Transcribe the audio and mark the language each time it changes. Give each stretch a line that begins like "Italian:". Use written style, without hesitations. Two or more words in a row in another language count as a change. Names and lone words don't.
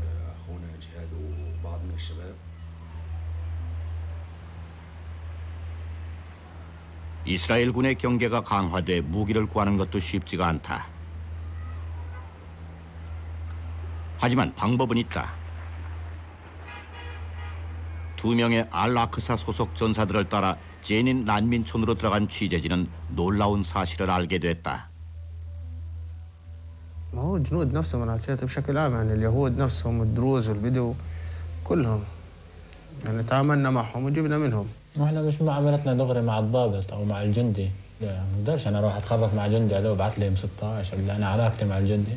Korean: 이스라엘 군의 경계가 강화돼 무기를 구하는 것도 쉽지가 않다. 하지만 방법은 있다. 2명의 알-아크사 소속 전사들을 따라 제닌 난민촌으로 들어간 취재진은 놀라운 사실을 알게 됐다.
Arabic: ما هو الجنود نفسهم انا حكيت بشكل عام يعني اليهود نفسهم الدروز والبدو كلهم يعني تعاملنا معهم وجبنا منهم. واحنا مش معاملتنا دغري مع الضابط او مع الجندي، لا ما بقدرش انا اروح اتخرف مع جندي هذا وابعث لي M16 ولا انا علاقتي مع الجندي.